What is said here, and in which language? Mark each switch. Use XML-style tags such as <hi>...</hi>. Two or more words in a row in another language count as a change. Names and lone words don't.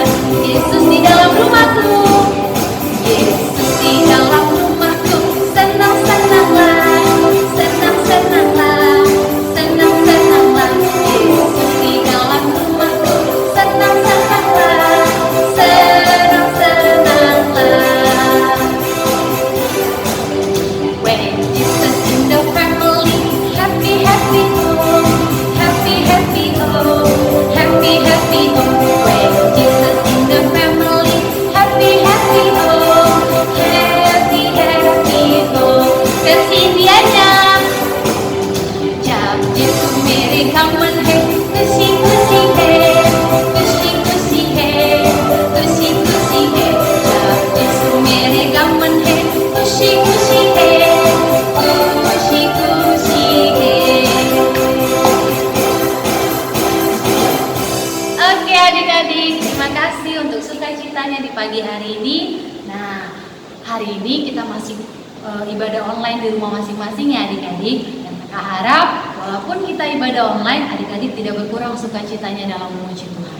<id>Yesus di dalam rumahku, Yesus di dalam rumahku. Senang-senanglah, senang-senanglah, senang-senanglah. Yesus di dalam rumahku. Senang-senanglah, senang-senanglah.</id> <en>When Jesus in the family, happy, happy home, happy, happy home, happy, happy home. When Jesus in the family, happy, happy home, happy, happy home.</en> <id>Versi Indianya.</id> <hi>जब यीशु मेरे गमन है, खुशी खुशी है, खुशी खुशी है, खुशी खुशी है. जब यीशु मेरे गमन है, खुशी खुशी है, खुशी खुशी है.</hi> <id>Oke adik-adik, terima kasih untuk sukacitanya di pagi hari ini. Nah, hari ini kita masih ibadah online di rumah masing-masing ya adik-adik. Dan kakak harap walaupun kita ibadah online, adik-adik tidak berkurang sukacitanya dalam memuji Tuhan.</id>